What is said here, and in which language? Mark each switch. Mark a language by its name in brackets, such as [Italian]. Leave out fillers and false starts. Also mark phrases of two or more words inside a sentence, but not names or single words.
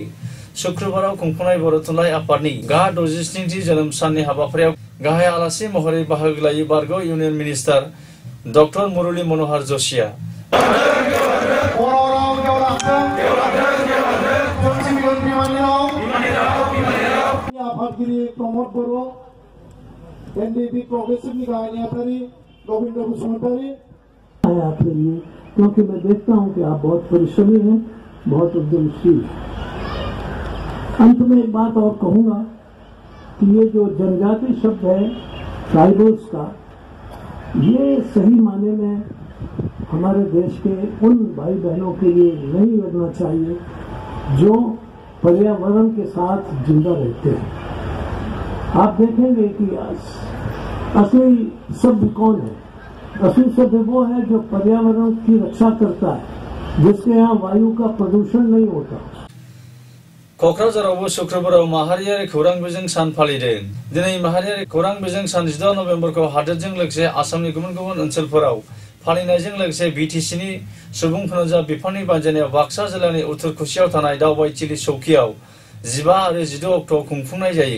[Bodo] शुक्रबाराव खुंफुंनाय बर' थुनलाइ आफादनि गा 67थि जोनोम साननि हाबाफारियाव गाहाय आलासि महरै बाहागो लायो बारग' इउनियन मिनिस्टार डक्टर मुरली मनोहर जोशीआ। आफादगिरि प्रमोद बर', एनडीपी प्रोग्रेसिव निकाय नेतारी गोविंद बसुमतारी [Hindi] आपके लिए, क्योंकि मैं देखता हूं कि आप बहुत परिश्रमी हैं, बहुत उद्यमशील। अंत में एक बात और कहूंगा कि ये जो जनजाति शब्द है ट्राइबल्स का, ये सही माने में हमारे देश के उन भाई बहनों के लिए नहीं लगना चाहिए जो पर्यावरण के साथ जिंदा रहते हैं। आप देखेंगे कि असली सभ्य कौन है? असली सभ्य वो है जो पर्यावरण की रक्षा करता है, जिसके यहाँ वायु का प्रदूषण नहीं होता। [Bodo] क'क्राझारावबो शुक्रबाराव माहारियारि खौरां बिजों सान फालिदों। दिनै माहारियारि खौरां बिजों सान 16 नभेम्बरखौ हादोरजों लोगोसे आसामनि गुबुन गुबुन ओनसोलफोराव फालिनायजों लोगोसे बिटिसिनि सुबुं फोनांजाब बिफाननि बानजायनायाव बाक्सा जिल्लानि उत्तरकुसियाव थानाय दावबायथिलि चौकियाव 15 आरो 16 अक्ट'आव खुंफुंनाय जायो।